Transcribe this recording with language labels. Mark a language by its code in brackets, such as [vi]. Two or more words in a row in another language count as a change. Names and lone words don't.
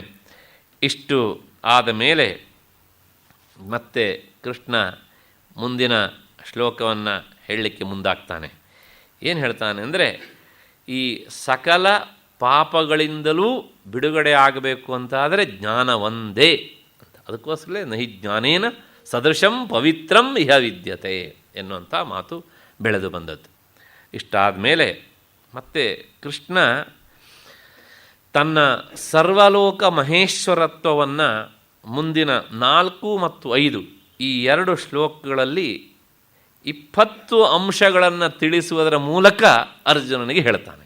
[kn] ಇಷ್ಟು ಆದ ಮೇಲೆ ಮತ್ತೆ ಕೃಷ್ಣ ಮುಂದಿನ ಶ್ಲೋಕವನ್ನು ಹೇಳಲಿಕ್ಕೆ ಮುಂದಾಗ್ತಾನೆ. ಏನು ಹೇಳ್ತಾನೆ ಅಂದರೆ, ಈ ಸಕಲ ಪಾಪಗಳಿಂದಲೂ ಬಿಡುಗಡೆ ಆಗಬೇಕು ಅಂತಾದರೆ ಜ್ಞಾನ ಒಂದೇ ಅಂತ. ಅದಕ್ಕೋಸ್ಕರ [sa] ನಹಿ ಜ್ಞಾನೇನ ಸದೃಶಂ ಪವಿತ್ರಂ ಇಹ ವಿದ್ಯತೆ [kn] ಎನ್ನುವಂಥ ಮಾತು ಬೆಳೆದು ಬಂದದ್ದು. ಇಷ್ಟಾದ ಮೇಲೆ ಮತ್ತೆ ಕೃಷ್ಣ ತನ್ನ ಸರ್ವಲೋಕ ಮಹೇಶ್ವರತ್ವವನ್ನು ಮುಂದಿನ 4 ಮತ್ತು 5 ಈ 2 ಶ್ಲೋಕಗಳಲ್ಲಿ 20 ಅಂಶಗಳನ್ನು ತಿಳಿಸುವುದರ ಮೂಲಕ ಅರ್ಜುನನಿಗೆ ಹೇಳ್ತಾನೆ.